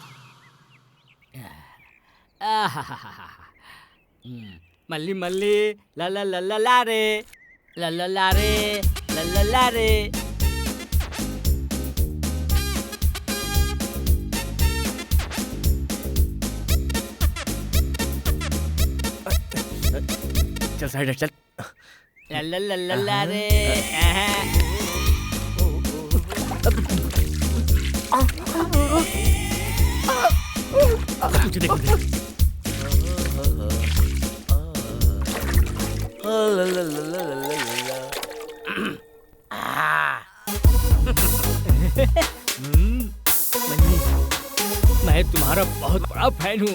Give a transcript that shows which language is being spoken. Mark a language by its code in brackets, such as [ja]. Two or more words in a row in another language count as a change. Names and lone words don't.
[hi] मल्ली मल्ली ला ला ला ला ला रे, ला ला ला रे, ला ला ला रे। चल साइड हट, चल। ला ला ला ला ला रे। मुझे देखो, देखो। मैं तुम्हारा बहुत बड़ा फैन हूँ।